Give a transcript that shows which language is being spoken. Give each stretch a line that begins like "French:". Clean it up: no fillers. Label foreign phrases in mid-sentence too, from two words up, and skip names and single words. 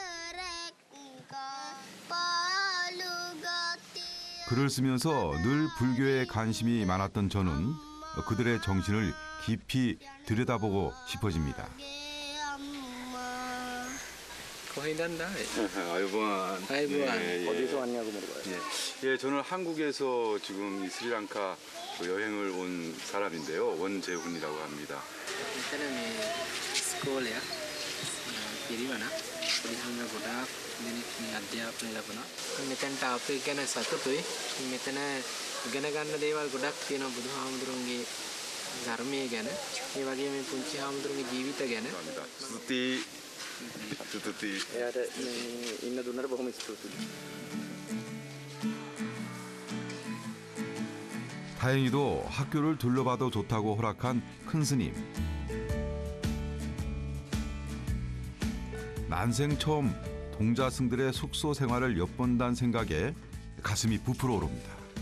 Korean: 글을 쓰면서 늘 불교에 관심이 많았던 저는 그들의 정신을 깊이 들여다보고 싶어집니다. 아이보안. 어디서 왔냐고 물어봐요. 예, 저는 한국에서 지금 스리랑카 여행을 온 사람인데요. 원재훈이라고 합니다.
Sinhala: මෙතන මේ ස්කෝලයක් පිරිවන පිරිහන්න ගොඩාක් දෙනෙක් මේ අධ්‍යාපනය ලබනවා. මෙතනට ආපු එක ගැන සතුටුයි. මෙතන ඉගෙන ගන්න දේවල් ගොඩක් තියෙනවා බුදුහාමුදුරන්ගේ ධර්මයේ ගැන. ඒ වගේම මේ පුංචි හාමුදුරන්ගේ ජීවිත ගැන.
Korean: 뚜뚜띠.
Sinhala: එයාට ඉන්න දුන්නට බොහොම ස්තුතියි.
Korean: 다행히도 학교를 둘러봐도 좋다고 허락한 큰 스님. 난생 처음 동자승들의 숙소 생활을 엿본다는 생각에 가슴이 부풀어 오릅니다.